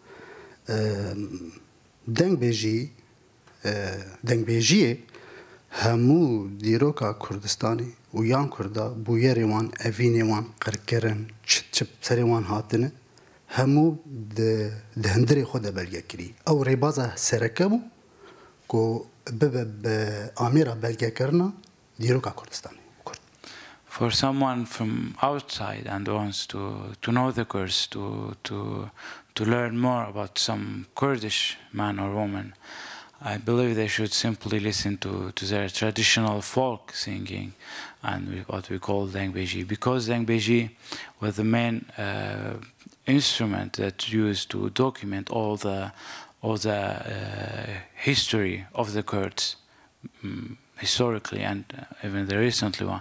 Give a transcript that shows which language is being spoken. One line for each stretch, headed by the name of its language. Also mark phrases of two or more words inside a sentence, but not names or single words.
Kurdish: دنگ بیجیه همو دیروکا کردستانی و یان کردا بویر وان اوین وان قرکرن چپ سری وان هاتنه همو دهندري خود بلگه کری او ریبازه سرکبو کو بب آمیرا بلگه کرنا دیروکا کردستانی.
English: For someone from outside and wants to know the Kurds, to learn more about some Kurdish man or woman, I believe they should simply listen to their traditional folk singing and what we call dengbeji, because dengbeji was the main instrument that's used to document all the history of the Kurds, historically and even the recently one.